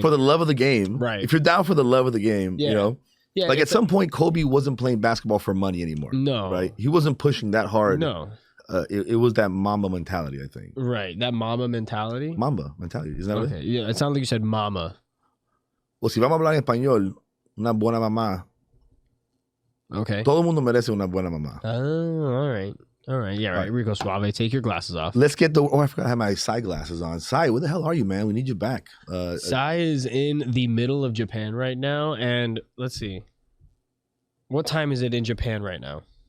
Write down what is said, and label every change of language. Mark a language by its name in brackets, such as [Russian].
[English] For the love of the game, right? If you're down for the love of the game, Yeah, like at some point, Kobe wasn't playing basketball for money anymore. No, right? He wasn't pushing that hard. No, it was that Mamba mentality, I think. Right, that Mamba mentality. Mamba mentality, isn't that okay? Right? Yeah, it sounds like you said Mama. Well, [Spanish] si vamos a hablar en español, una buena mamá. [English] Okay. [Spanish] Todo el mundo merece una buena mamá. [English] Oh, all right. All right, yeah, right. Rico Suave, take your glasses off. Let's get I forgot I have my Sai glasses on. Sai, where the hell are you, man? We need you back. Sai is in the middle of Japan right now, and let's see. What time is it in Japan right now?